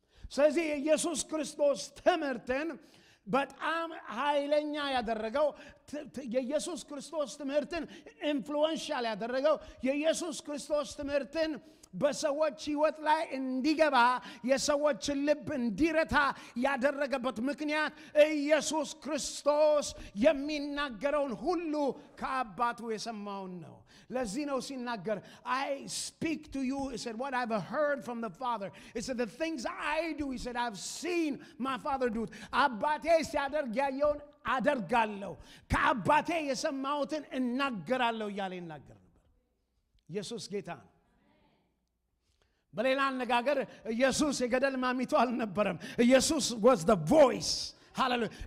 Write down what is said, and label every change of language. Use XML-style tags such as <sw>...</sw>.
<am>ስለዚህ የኢየሱስ ክርስቶስ ትምህርትን በጣም ኃይለኛ ያደረገው፣ የኢየሱስ ክርስቶስ ትምህርትን ኢንፍሉዌንሻል ያደረገው፣ የኢየሱስ ክርስቶስ ትምህርትን በሰዎች ሕይወት ላይ እንዲገባ የሰዎችን ልብ እንዲረታ ያደረገበት ምክንያት ኢየሱስ ክርስቶስ የሚናገረውን ሁሉ ከአባቱ የሰማውን ነው። ለዚህ ነው ሲናገር</am> <en>I speak to you, he said, what I've heard from the Father. He said, the things I do, he said, I've seen my Father do it.</en> <am>አባቴ ሲያደርግ ያየውን አደርጋለሁ፣ ከአባቴ የሰማሁትን እናገራለሁ እያለ ይናገር ነበር። ኢየሱስ ጌታ ነው። በሌላ አነጋገር ኢየሱስ የገደል ማሚቱ አልነበረም። ኢየሱስ</am> <en>was the voice.</en> <am>ሃሌሉያ!</am>